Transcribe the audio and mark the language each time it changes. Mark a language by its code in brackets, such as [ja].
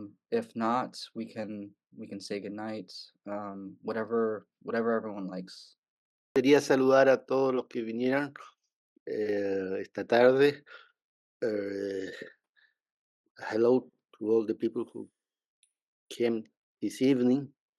[en] If not, we can say goodnight. Whatever everyone likes. [es] Quería saludar a todos los que vinieron esta tarde. [en] Hello to all the people who came this evening.